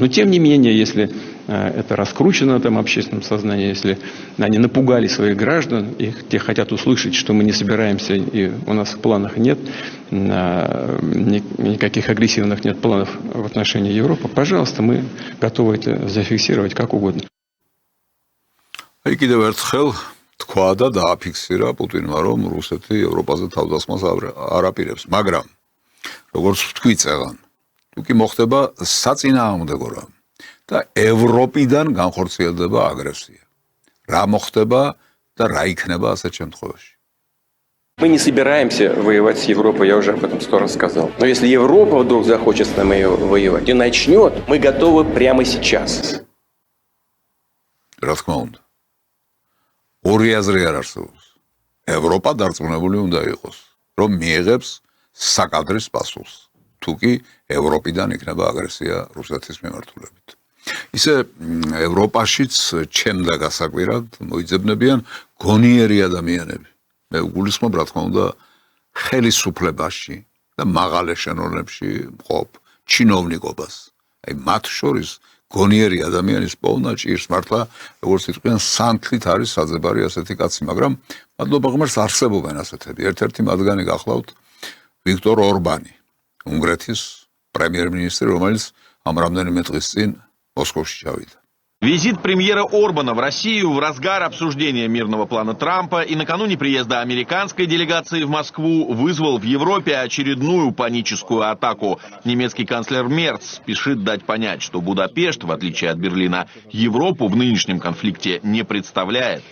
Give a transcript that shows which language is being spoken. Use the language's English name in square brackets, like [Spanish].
[Russian] Но тем не менее, если это раскручено там в общественном сознании, если они напугали своих граждан, и те хотят услышать, что мы не собираемся, и у нас в планах нет, никаких агрессивных нет планов в отношении Европы, пожалуйста, мы готовы это зафиксировать как угодно. [Georgian] აი კიდევ ერთხელ თქვა და დააფიქსირა პუტინმა, რომ რუსეთი ევროპაზე თავდასხმას არ აპირებს, მაგრამ როგორც ვთქვი წეღან, თუ კი მოხდება საწინააღმდეგო რამ და ევროპიდან განხორციელდება აგრესია. რა მოხდება და რა იქნება ასეთ შემთხვევაში? [Russian] Мы не собираемся воевать с Европой, я уже об этом 100 раз сказал. Но если Европа вдруг захочет с нами воевать и начнет, мы готовы прямо сейчас. [Georgian] რა თქმა უნდა. ორი აზრი არ არსებობს. ევროპა დარწმუნებული უნდა იყოს, რომ მიიღებს საკადრის პასუხს. თუ კი ევროპიდან იქნება აგრესია რუსეთის მიმართულებით. ისე ევროპაშიც ჩემდა გასაკვირად მოიძებნებიან გონიერი ადამიანები. მე გულისხმობ რა თქმა უნდა ხელისუფლებაში და მაღალ ეშელონებში მყოფ ჩინოვნიკობას. აი მათ შორის გონიერი ადამიანის პოვნა ჭირს მართლა როგორც იტყვიან სანთლით არის საძებარი ასეთი კაცი, მაგრამ მადლობა ღმერთს არსებობენ ასეთები. ერთ-ერთი მათგანი გახლავთ ვიქტორ ორბანი, უნგრეთის პრემიერ-მინისტრი, რომელიც ამ რამდენიმე დღის წინ მოსკოვში ჩავიდა. [Russian] Визит премьера Орбана в Россию в разгар обсуждения мирного плана Трампа и накануне приезда американской делегации в Москву вызвал в Европе очередную паническую атаку. Немецкий канцлер Мерц спешит дать понять, что Будапешт, в отличие от Берлина, Европу в нынешнем конфликте не представляет.